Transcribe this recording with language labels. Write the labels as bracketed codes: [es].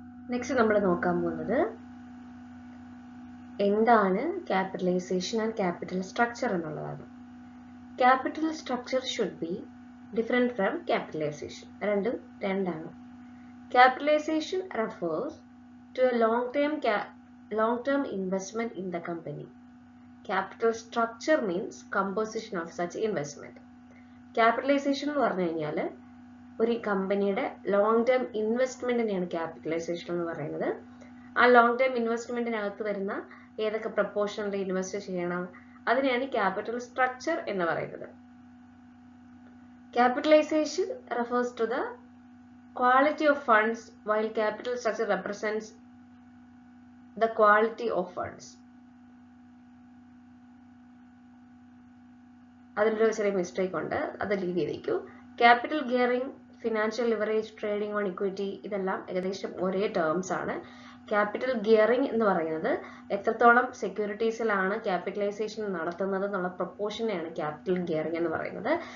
[ml] Next നമ്മൾ നോക്കാൻ പോകുന്നത് എന്താണ് ക്യാപിറ്റലൈസേഷൻ ആൻഡ് ക്യാപിറ്റൽ സ്ട്രക്ചർ എന്നുള്ളതാണ്. [en] Capital structure should be different from capitalisation. [ml] രണ്ടും രണ്ടാണ്. [en] Capitalisation refers to a long term investment in the company. Capital structure means composition of such investment. [ml] Capitalisation എന്ന് പറഞ്ഞു കഴിഞ്ഞാൽ ഒരു കമ്പനിയുടെ ലോങ് ടേം ഇൻവെസ്റ്റ്മെന്റിനെയാണ് ക്യാപിറ്റലൈസേഷൻ എന്ന് പറയുന്നത്. ആ ലോങ് ടേം ഇൻവെസ്റ്റ്മെന്റിനകത്ത് വരുന്ന ഏതൊക്കെ പ്രപ്പോർഷനിൽ ഇൻവെസ്റ്റ് ചെയ്യണം അതിനെയാണ് ക്യാപിറ്റൽ സ്ട്രക്ചർ എന്ന് പറയുന്നത്. [en] Capitalisation refers to the quality of funds while capital structure represents the quality of funds. [ml] അതിലൊരു ചെറിയ മിസ്റ്റേക്ക് ഉണ്ട്, അത് leave ചെയ്തേക്കൂ. Capital gearing, financial leverage, trading on equity ഇതെല്ലാം ഏകദേശം ഒരേ ടേംസ് ആണ്. ക്യാപിറ്റൽ ഗിയറിംഗ് എന്ന് പറയുന്നത് എത്രത്തോളം സെക്യൂരിറ്റീസിലാണ് ക്യാപിറ്റലൈസേഷൻ നടത്തുന്നത് എന്നുള്ള പ്രൊപ്പോർഷനെയാണ് ക്യാപിറ്റൽ ഗിയറിംഗ് എന്ന് പറയുന്നത്.